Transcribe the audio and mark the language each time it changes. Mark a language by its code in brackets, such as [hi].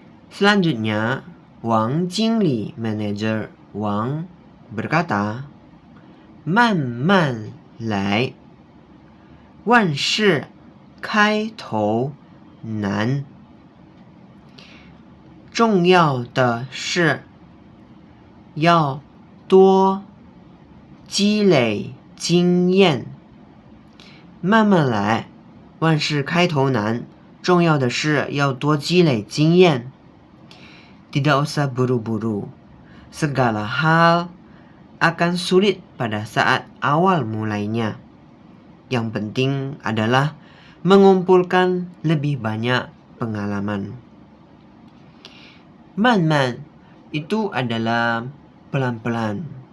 [id] Selanjutnya Wang Jingli manager Wang berkata, [zh] 慢慢来，万事开头难。重要的是要多积累经验。慢慢来，万事开头难。重要的是要多积累经验。 [id] Tidak usah buru-buru. Segala hal akan sulit pada saat awal mulainya. Yang penting adalah mengumpulkan lebih banyak pengalaman. Man-man itu adalah pelan-pelan.